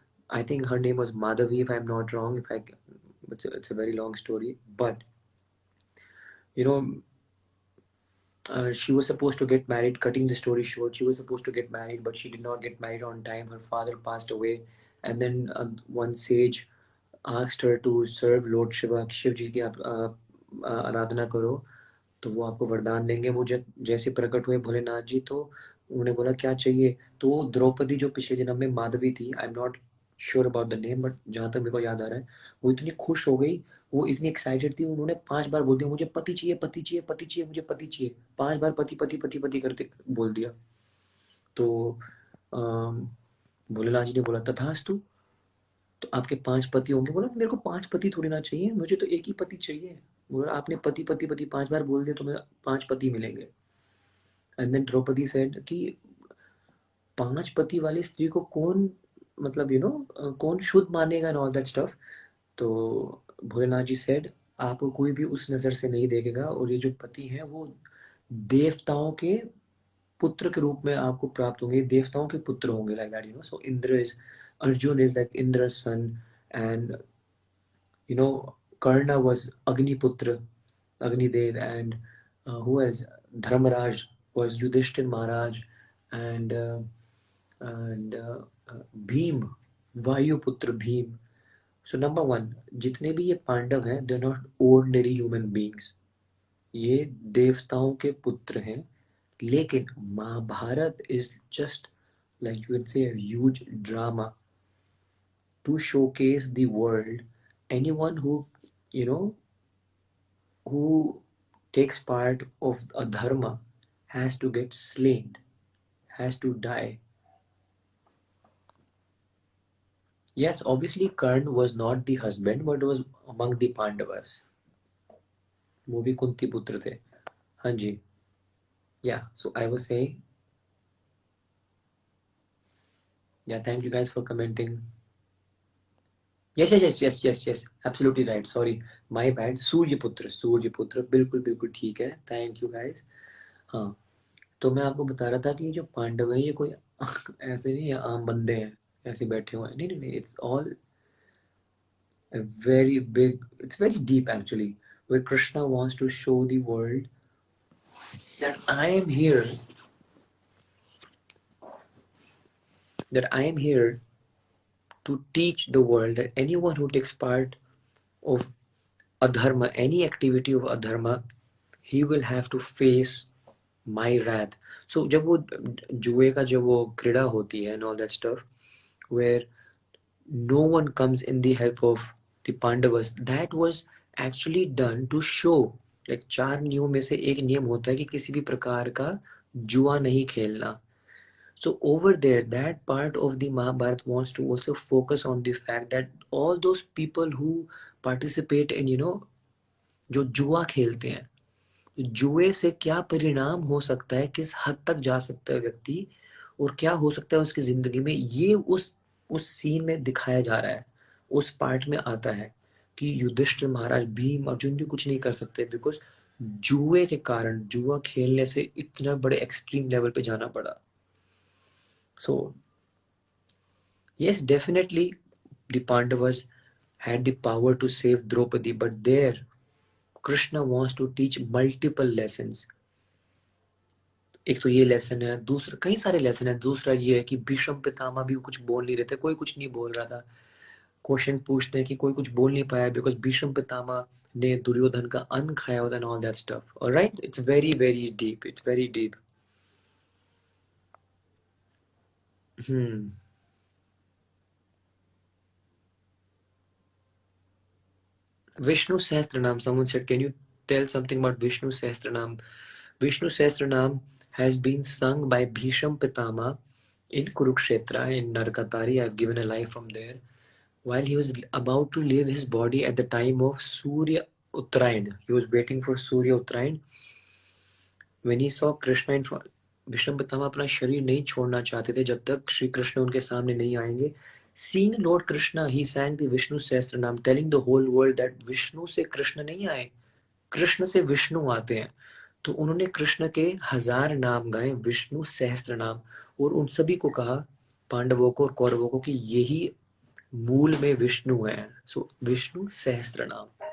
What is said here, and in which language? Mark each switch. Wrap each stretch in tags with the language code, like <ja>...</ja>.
<en>I think her name was Madhavi, if I'm not wrong. It's a very long story, but you know, she was supposed to get married. Cutting the story short, she was supposed to get married, but she did not get married on time. Her father passed away, and then one sage asked her to serve Lord Shiva,</en> <hi>Shiv जी की आप आराधना करो तो वो आपको वरदान देंगे। वो जैसे प्रकट हुए भोलेनाथ जी तो उन्होंने बोला क्या चाहिए, तो द्रौपदी जो पिछले जन्म में माधवी थी,</hi> <en>I am not sure about the name, but</en> <hi>जहाँ तक मेरे को याद आ रहा है, वो इतनी खुश हो गई, वो इतनी एक्साइटेड थी, उन्होंने 5 बार बोल दिया मुझे पति चाहिए, पति चाहिए, पति चाहिए, मुझे पति चाहिए। 5 बार पति पति पति पति करते बोल दिया। तो भोलेनाथ जी ने बोला तथास्तु, तो आपके 5 पति होंगे? बोला मेरे को 5 पति थोड़ी ना चाहिए, मुझे तो एक ही पति चाहिए। बोला आपने पति पति पति 5 बार बोल दिया तो मैं 5 पति मिलेंगे।</hi> <en>and then</en> <hi>द्रौपदी</hi> <en>said</en> <hi>कि 5 पति वाली स्त्री को कौन, मतलब कौन शुद्ध मानेगा</hi> <en>And all that stuff.</en> <hi>तो भोलेनाथ जी सेड आपको कोई भी उस नज़र से नहीं देखेगा, और ये जो पति हैं वो देवताओं के पुत्र के रूप में आपको प्राप्त होंगे, देवताओं के पुत्र होंगे,</hi> <en>Like that. So Indra is, Arjun is like Indra son, and Karna was Agniputra, Agnidev, and who else? Dharmaraj was Yudhishthir Maharaj, and Bhim, Vayuputra Bhim. So number one,</en> <hi>जितने भी ये पांडव हैं,</hi> <en>they're not ordinary human beings.</en> <hi>ये देवताओं के पुत्र हैं, लेकिन Mahabharat</hi> <en>is just like you can say a huge drama to showcase the world. Anyone who takes part of a dharma has to get slain, has to die. Yes, obviously Karna was not the husband, but was among the Pandavas.</en> <hi>वो भी कुंती पुत्र थे। हाँ जी।</hi> <en>Yeah, so I was saying, yeah, thank you guys for commenting. Yes, absolutely right. Sorry, my bad.</en> <hi>सूर्यपुत्र बिल्कुल ठीक है।</hi> <en>Thank you guys.</en> <hi>हाँ, तो मैं आपको बता रहा था कि ये जो पांडव है ये कोई ऐसे नहीं है आम बंदे हैं ऐसे बैठे हुए हैं, नहीं,</hi> <en>it's all a very big, it's very deep actually, where Krishna wants to show the world that I am here to teach the world that anyone who takes part of adharma, any activity of adharma, he will have to face my wrath. So</en> <hi>जब वो जुए का जब वो क्रीड़ा होती है</hi> <en>and all that stuff, where no one comes in the help of the Pandavas, that was actually done to show, like</en> <hi>4 नियमों में से एक नियम होता है कि किसी भी प्रकार का जुआ नहीं खेलना.</hi> <en>So over there, that part of the Mahabharata wants to also focus on the fact that all those people who participate in,</en> <hi>जो जुआ खेलते हैं, जुए से क्या परिणाम हो सकता है, किस हद तक जा सकता है व्यक्ति, और क्या हो सकता है उसकी जिंदगी में, ये उस सीन में दिखाया जा रहा है, उस पार्ट में आता है कि युधिष्ठिर महाराज, भीम, अर्जुन भी कुछ नहीं कर सकते बिकॉज जुए के कारण, जुआ खेलने से इतना बड़े एक्सट्रीम लेवल पे जाना पड़ा.</hi> <en>So yes, definitely the Pandavas had the power to save Draupadi, but there Krishna wants to teach multiple lessons.</en> <hi>एक तो ये लेसन है, दूसरा कई सारे लेसन है. दूसरा ये है कि भीष्म पितामह भी कुछ बोल नहीं रहे थे, कोई कुछ नहीं बोल रहा था. क्वेश्चन पूछते हैं कि कोई कुछ बोल नहीं पाया बिकॉज भीष्म पितामह ने दुर्योधन का अन्न खाया होता,</hi> <en>And all that stuff. Alright, it's very very deep, it's very deep. Vishnu Sahasranam, someone said, can you tell something about Vishnu Sahasranam? Vishnu Sahasranam has been sung by Bhisham Pitama in Kurukshetra, in Narkatari. I've given a live from there. While he was about to leave his body at the time of Surya Uttarayan, he was waiting for Surya Uttarayan. When he saw Krishna in front,</en> <hi>Vishnu पितामह अपना शरीर नहीं छोड़ना चाहते थे जब तक श्री कृष्ण उनके सामने नहीं आएंगे.</hi> <en>Seeing Lord Krishna, he sang the Vishnu Sahasranam, telling the whole world that</en> <hi>Vishnu से कृष्ण नहीं आए, कृष्ण से विष्णु आते हैं. तो उन्होंने कृष्ण के 1000 नाम गाए, विष्णु सहस्त्र नाम, और उन सभी को कहा, पांडवों को और कौरवों को, कि यही मूल में विष्णु है. सो विष्णु सहस्त्र नाम.</hi>